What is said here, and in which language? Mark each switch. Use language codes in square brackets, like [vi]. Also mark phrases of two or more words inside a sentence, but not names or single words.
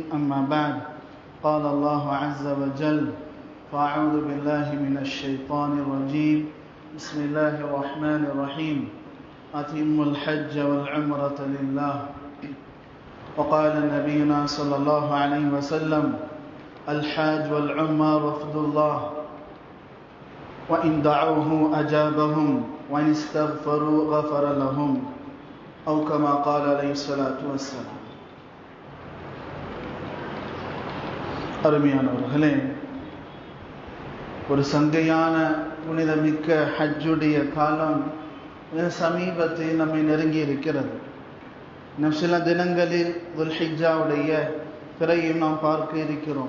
[ar] أما بعد قال الله عز وجل فأعوذ بالله من الشيطان الرجيم بسم الله الرحمن الرحيم أتموا الحج والعمرة لله وقال نبينا صلى الله عليه وسلم الحاج والعمرة وفد الله وإن دعوه أجابهم وإن استغفروا غفر لهم أو كما قال عليه الصلاة والسلام. [ta] அருமையானவர்களே, ஒரு சங்கையான புனிதமிக்க ஹஜ்ஜுடைய காலம் சமீபத்தில் நம்மை நெருங்கி இருக்கிறது. சில தினங்களில் துல்ஹிஜ்ஜாவுடைய பிறையும் நாம் பார்க்க இருக்கிறோம்.